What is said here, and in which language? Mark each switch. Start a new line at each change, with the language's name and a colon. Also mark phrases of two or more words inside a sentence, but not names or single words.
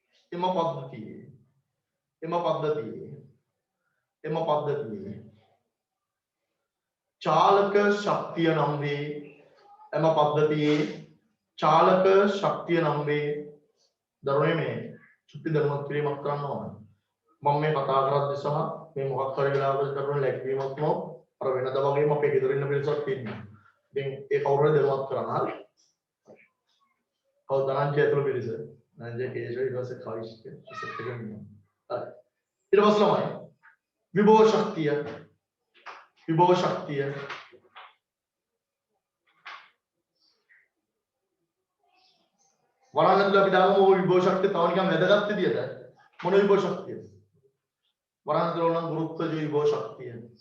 Sinhala: එම පද්ධතියේ චාලක ශක්තිය නම් වේ එම පද්ධතියේ චාලක ශක්තිය නම් වේ දරුවනේ මේ චුට්ටි දැනුවත් කිරීමක් කරන්න ඕන මම මේ කතා කරද්දී සහ මේ මොකක් හරි වෙලාවකට කරන ලැක්වීමක් නෝ අර වෙනද වගේම අපේ ගෙදර ඉන්න පිරිසක් ඉන්නවා ඉතින් ඒ කවුරුහරි දැනුවත් කරන්න හරි කවුද ධනංජය ඇතුළු පිරිස ධනංජය කේශව ඊට පස්සේ කවිෂ්ක සෙට් එකෙන් ඉන්නවා හරි ඊට පස්සේ තමයි විභව ශක්තිය වරණතුල අපි දාමු ඔය විභව ශක්තිය තව නිකන් වැදගත් විදියට මොන විභව ශක්තියද වරණතුල නම් ගුරුත්වජ විභව ශක්තිය